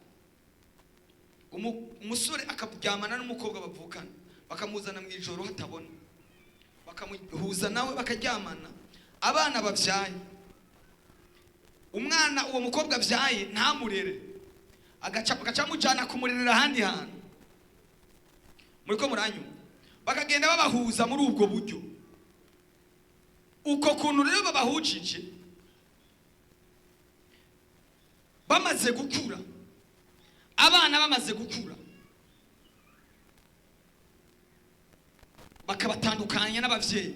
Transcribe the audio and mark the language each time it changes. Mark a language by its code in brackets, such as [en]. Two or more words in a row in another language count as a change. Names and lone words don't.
[rn] Umusore akabyamana n'umukobwa bavukana, bakamuzana mu ijoro hatabona, bakamuhuza nawe, bakaryamana. Abana babyaye, umwana uwo mukobwa byaye ntamurere, agaca mujyana kumurerera ahandi hantu. Muriko muranyu, bakagenda babahuza muri ubwo buryo. Uko kuntu rero babahujije, bamaze gukura, abana bamaze gukura, bakabatandukanya n'abavyeyi.